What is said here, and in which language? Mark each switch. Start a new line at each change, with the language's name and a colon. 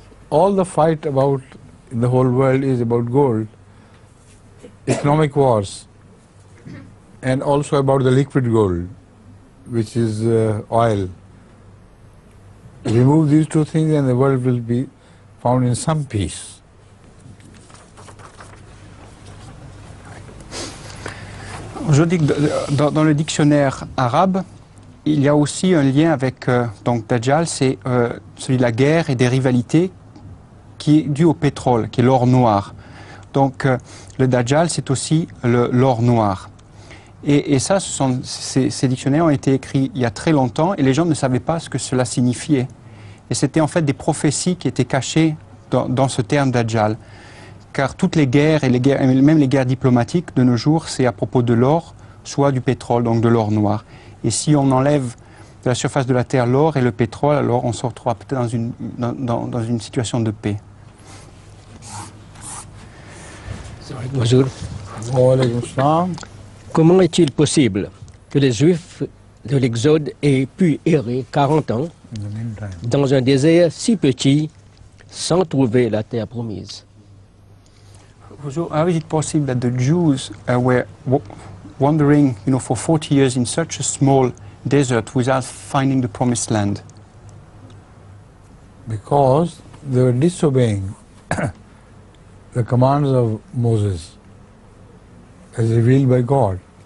English: All the fight about in the whole world is about gold, economic wars, and also about the liquid gold, which is oil. Remove these 2 things and the world will be found in some peace.
French: Je dis que dans le dictionnaire arabe, il y a aussi un lien avec donc Dajjal, c'est celui de la guerre et des rivalités qui est dû au pétrole, qui est l'or noir. Donc le Dajjal, c'est aussi l'or noir. Et ça, ces dictionnaires ont été écrits il y a très longtemps et les gens ne savaient pas ce que cela signifiait. Et c'était en fait des prophéties qui étaient cachées dans ce terme Dajjal. Car toutes les guerres, et même les guerres diplomatiques de nos jours, c'est à propos de l'or, soit du pétrole, donc de l'or noir. Et si on enlève de la surface de la Terre l'or et le pétrole, alors on se retrouvera peut-être dans une situation de paix. Bonjour. Comment est-il possible que les Juifs de l'Exode aient pu errer 40 ans dans un désert si petit sans trouver la terre promise?
English: How is it possible that the Jews were wandering, for 40 years in such a small desert without finding the promised land? Because they were disobeying the commands of Moses as revealed by God.